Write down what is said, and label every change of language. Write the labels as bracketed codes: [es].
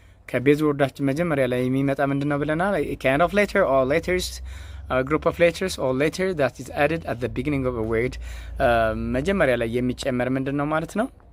[am] ከቤዝ ወርዳችን መጀመሪያ ላይ የሚመጣ ምንድነው ብለናል? [en] kind of letter or letters, a group of letters or letter that is added at the beginning of a word. [am] መጀመሪያ ላይ የሚጨመር ምንድነው ማለት ነው?